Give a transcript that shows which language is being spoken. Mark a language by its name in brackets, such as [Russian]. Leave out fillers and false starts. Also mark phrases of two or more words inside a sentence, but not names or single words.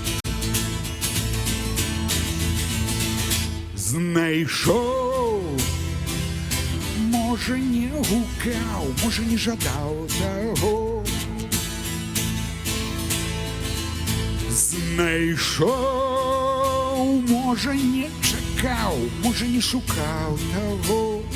[Belarusian] Знайшоў, можа не гукаў, можа не жадаў таго, [Ukrainian] Знайшов, може, не чекав, може, не шукав того.